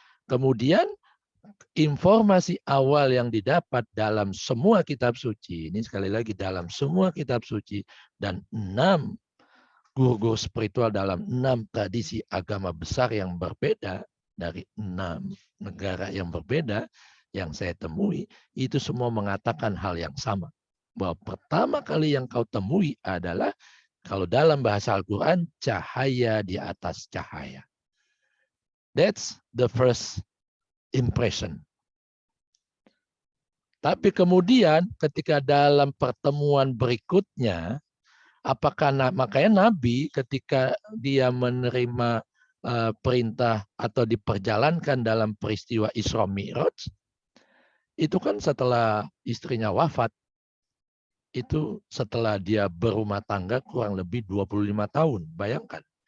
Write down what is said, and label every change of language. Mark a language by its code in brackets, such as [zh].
[id] Kemudian informasi awal yang didapat dalam semua kitab suci, ini sekali lagi dalam semua kitab suci dan 6 guru-guru spiritual dalam 6 tradisi agama besar yang berbeda dari 6 negara yang berbeda yang saya temui, itu semua mengatakan hal yang sama. Bahwa pertama kali yang kau temui adalah kalau dalam bahasa Al-Quran, cahaya di atas cahaya. [en] That's the first impression. [id] Tapi kemudian ketika dalam pertemuan berikutnya, makanya Nabi ketika dia menerima perintah atau diperjalankan dalam peristiwa Isra Mi'raj, itu kan setelah istrinya wafat, itu setelah dia berumah tangga kurang lebih 25 tahun, bayangkan.